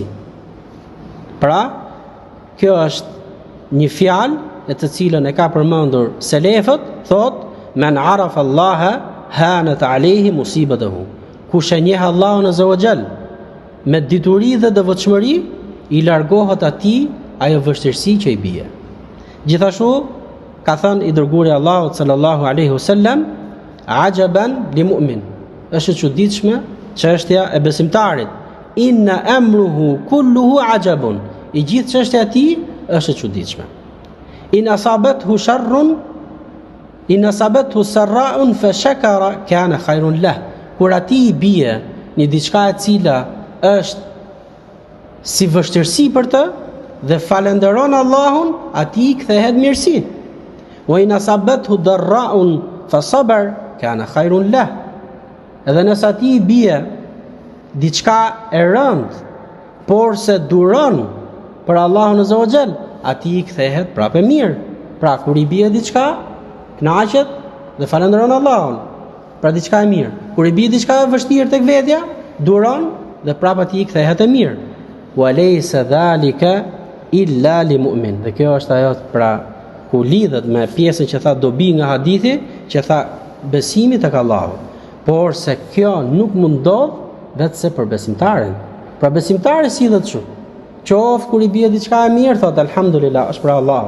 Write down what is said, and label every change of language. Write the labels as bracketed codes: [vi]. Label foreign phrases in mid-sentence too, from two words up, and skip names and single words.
[sq] Pra, kjo është një fjalë e të cilën e ka përmendur selefët, thot [ar] من عرف الله هانت عليه مصيبته. [sq] Kush e njeh Allahun [ar] عز وجل [sq] me dituri dhe devotshmëri, i largohet atij ajo vështirësi që i bie. Gjithashtu ka thënë i dërguari Allahut [ar] صلى الله عليه وسلم, عجبا للمؤمن. [sq] Është e çuditshme çështja e besimtarit. [ar] إن أمره كله عجب. [sq] I gjithë çështja e tij është e çuditshme. [ar] إن أصابته سراء فشكر كان خيرا له. [sq] Kur atij i bie një diçka e cila është si vështirësi për të dhe falenderon Allahun, atij kthehet mirësi. [ar] وإن أصابته ضراء فصبر كان خيرا له. [sq] Edhe nëse atij i bie diçka e rëndë, por se duron për Allahun [ar] عز وجل, [sq] atij kthehet prapë mirë. Pra kur i bie diçka, kënaqet dhe falenderon Allahun. Pra diçka e mirë. Kur i bie diçka e vështirë tek vetja, duron dhe prapë atij kthehet e mirë. [ar] وليس ذلك إلا للمؤمن. [sq] Dhe kjo është ajo pra ku lidhet me pjesën që tha dobi nga hadithi, që tha besimi tek Allahu. Por se kjo nuk mund ndodh vetëse për besimtarin. Pra besimtari sillet kështu. Qoftë kur i bie diçka e mirë, thot alhamdulillah, është për Allahut.